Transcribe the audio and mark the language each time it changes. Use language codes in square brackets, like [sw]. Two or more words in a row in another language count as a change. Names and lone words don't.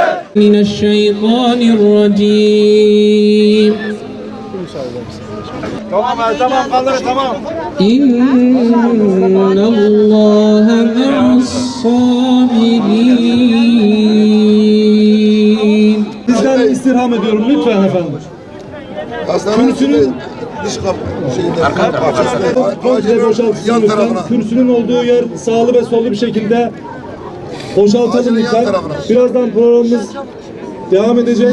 [ar] من الشيطان الرجيم [tr] Tamam kaldır tamam. [ar] إن الله مع الصابرين. [tr] Sizden istirham ediyorum lütfen efendim. Kürsünün dış kapı şeyinde komple boşaltılsın yan lütfen. tarafına. Kürsünün olduğu yer sağlı ve sollu bir şekilde boşaltalım Ağacının yan lütfen. tarafına. Birazdan programımız devam edecek.